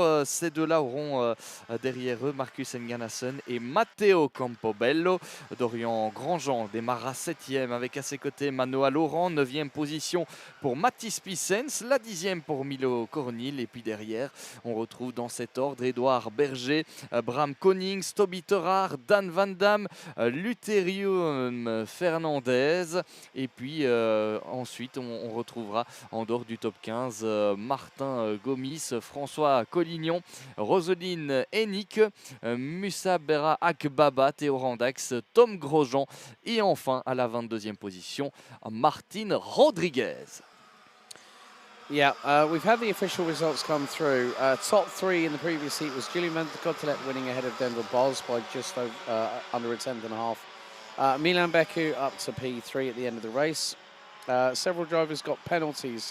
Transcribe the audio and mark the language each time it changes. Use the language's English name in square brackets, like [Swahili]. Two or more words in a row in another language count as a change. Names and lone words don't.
[French] Ces deux-là auront derrière eux Marcus Enganassen et Matteo Campobello. Dorian Grandjean démarra 7e avec à ses côtés Manoa Laurent, 9e position pour Mathis Pissens, la 10e pour Milo Cornil. Et puis derrière, on retrouve dans cet ordre Edouard Berger, Bram Konings, Toby Terrard, Dan Van Dam, Lutherium Fernandez. Et puis ensuite, on retrouvera en dehors du top 15 Martin Gomis, François Collignon, Roseline Hennick, Musa Bera Akbaba, Théo Randax, Tom Grosjean et enfin à la 22e position Martin Rodriguez. [English] Yeah, we've had the official results come through. Top three in the previous heat was Julian Cotelet winning ahead of Denver Boz by just under a tenth and a half. Milan Beku up to P3 at the end of the race. Several drivers got penalties.